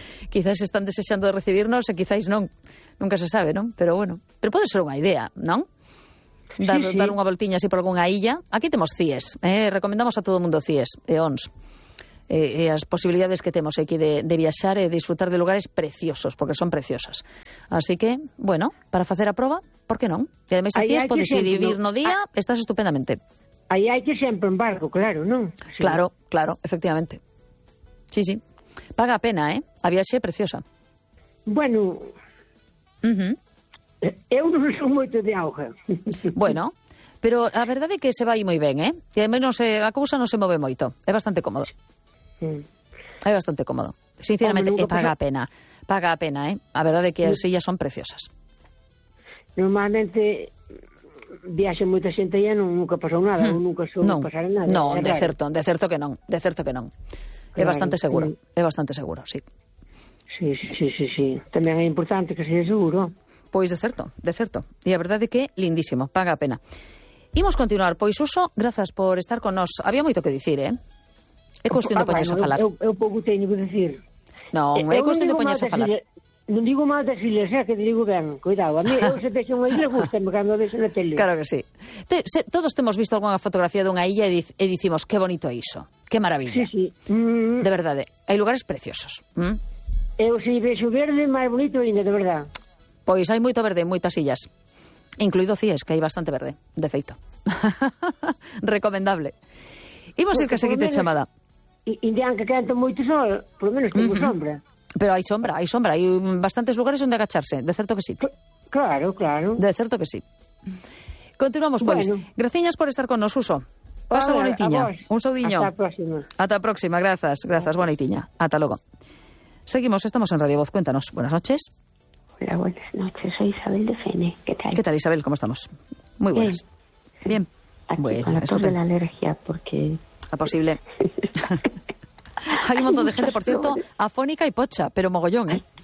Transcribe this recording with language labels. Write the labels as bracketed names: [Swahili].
[Galician] Quizás están desexando de recibirnos e quizás non. Nunca se sabe, non? Pero bueno, pero pode ser unha idea, non? Dar unha voltiña así por algunha illa. Aquí temos CIES, recomendamos a todo mundo CIES e ONS. As posibilidades que temos aquí de viaxar e disfrutar de lugares preciosos, porque son preciosas. Así que, bueno, para facer a prova, por que non? E ademais, se CIES, podes ir vivir no día, estás estupendamente. Aí hai que sempre en barco, claro, non? Sí. Claro, claro, efectivamente. Sí, sí. Paga a pena, A viaxe é preciosa. Bueno, Eu non son moito de auga. Bueno, pero a verdade é que se vai moi ben, E ademais, a cousa non se move moito. É bastante cómodo. É bastante cómodo. Sinceramente, e paga a pena. Paga a pena, A verdade é que as illas son preciosas. Normalmente viaxe moita xente e nunca pasou nada. Nunca pasara nada. Non, de certo que non. Claro, é bastante seguro. Sí. É bastante seguro, sí. Sí. Tamén é importante que seja seguro. Pois de certo. E a verdade é que lindísimo. Paga a pena. Imos continuar. Pois, Uso, grazas por estar con nós. Había moito que dicir, É cuestión de poñerse a falar. Eu pouco teño que decir. Non, é cuestión de poñerse a falar. Non digo máis das filas, que te digo ben. Cuidado, a mí, eu se deixo unha illa, gustame cando deixo na tele. Claro que sí. Todos temos visto alguna fotografía dunha illa e dicimos, que bonito é iso, que maravilla. Sí, sí. De verdade, hai lugares preciosos. Eu se vexo verde, máis bonito ainda, de verdade. Pois hai moito verde, moitas illas. Incluído CIES, que hai bastante verde, de feito. Recomendable. Imos ir que seguinte chamada. Indian que canta moito sol, [Spanish] por lo menos [Galician] temos sombra. Pero hai sombra, hai bastantes lugares onde agacharse, de certo que sí. Claro. De certo que sí. Continuamos, pois. Bueno. Graciñas por estar con nos, Uso. Pasa bonitiña. Un saudiño. Hasta a próxima. Hasta a próxima, grazas, bonitiña. Hasta logo. Seguimos, estamos en Radio Voz, cuéntanos. [Spanish] Buenas noches. Hola, buenas noches, soy Isabel de Fene. ¿Qué tal? ¿Qué tal, Isabel? ¿Cómo estamos? Muy buenas. Bien. Aquí bueno, con la tos de la alergia, porque... A posible. Hay un montón de gente, por cierto, afónica y pocha, pero mogollón,